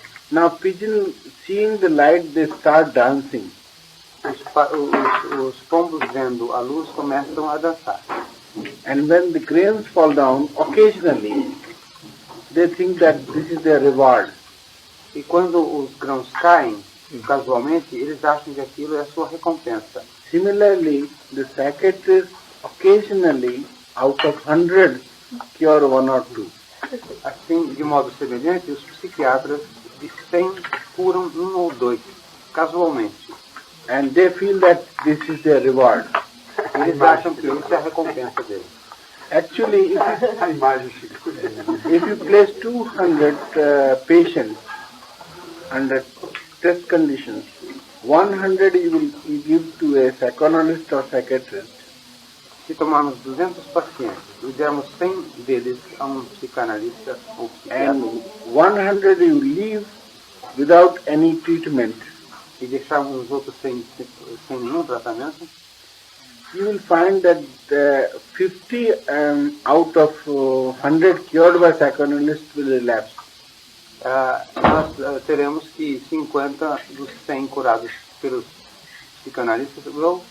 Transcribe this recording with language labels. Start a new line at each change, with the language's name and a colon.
English: Now pigeon, seeing the light, they start dancing.
Portuguese: Os pombos vendo a luz começam a dançar.
English: And when the grains fall down, occasionally they think that this is their reward.
Portuguese: E quando os grãos caem, casualmente, eles acham que aquilo é a sua recompensa.
English: Similarly, the psychiatrists occasionally, out of 100, cure 1 or 2.
Portuguese: Assim, de modo semelhante, os psiquiatras de 100 curam 1 ou 2, casualmente.
English: And they feel that this is their reward.
Portuguese: Eles acham que isso é a recompensa deles.
English: Actually, if you place 200 patients under test conditions, 100 you will give to a psychoanalyst or psychiatrist.
Portuguese: Se tomarmos 200 pacientes e dermos 100 deles a um psicanalista ou psiquiatra,
English: and 100 you leave without any treatment,
Portuguese: e deixarmos os outros sem nenhum tratamento,
English: you will find that 50 out of 100 cured by psychoanalysts will relapse.
Portuguese: Nós teremos que 50 dos 100 curados pelos psicanalistas
English: will